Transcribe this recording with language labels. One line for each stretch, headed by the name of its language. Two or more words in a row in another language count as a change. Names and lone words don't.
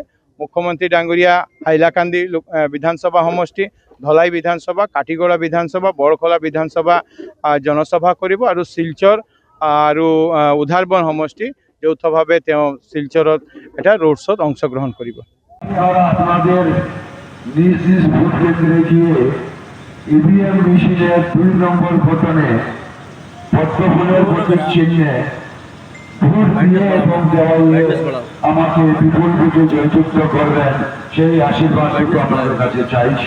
Assamese: মুখ্যমন্ত্ৰী ডাঙৰীয়া হাইলাকান্দি বিধানসভা সমষ্টি, ধলাই বিধানসভা, কাঠিগড়া বিধানসভা, বৰখোলা বিধানসভা জনসভা কৰিব আৰু শিলচৰ আৰু উধাৰবন সমষ্টি যৌথভাৱে তেওঁ শিলচৰত এটা
English: road show
Assamese: অংশগ্ৰহণ কৰিব।
Bangla: আপনাদের নিজ নিজ ভোট কেন্দ্রে গিয়ে
English: EVM machine
Bangla: 2 নম্বর বটনে পদ্মফুলের প্রতীক চিহ্নে ভোট দিয়ে এবং দেওয়ালে আমাকে বিপুল ভোটে জয়যুক্ত করবেন, সেই আশীর্বাদটুকু আপনাদের কাছে চাইছি।